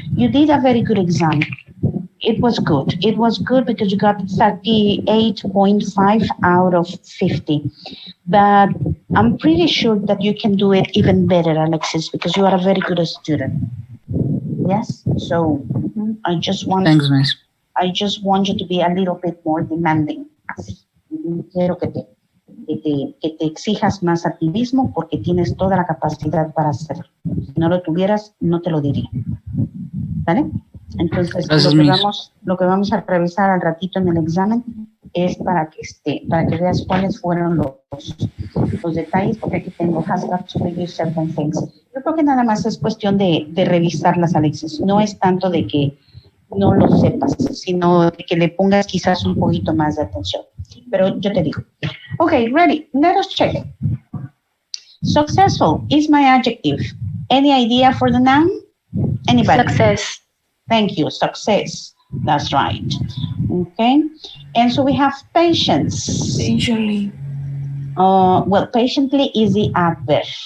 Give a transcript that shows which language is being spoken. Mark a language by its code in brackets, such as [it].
[en] You did a very good exam. It was good. It was good because you got 38.5 out of 50. But I'm pretty sure that you can do it even better, Alexis, because you are a very good student. Yes? So I just want Thanks, Miss. I just want you to be a little bit more demanding. [es] Quiero que te exijas más a ti mismo porque tienes toda la capacidad para hacerlo. Si no lo tuvieras, no te lo diría. ¿Vale? Entonces, Gracias, lo que vamos a revisar al ratito en el examen es para que veas cuáles fueron los detalles, porque aquí tengo [en] has got to review certain things. [es] Yo creo que nada más es cuestión de revisarlas, Alexis. No es tanto de que no lo sepas, sino de que le pongas quizás un poquito más de atención. Pero yo te digo. [en] Okay, ready. Let us check. Successful is my adjective. Any idea for the noun? Anybody? Success. Thank you. Success. That's right. Okay. And so we have patience. Patiently. Well, patiently is the adverb.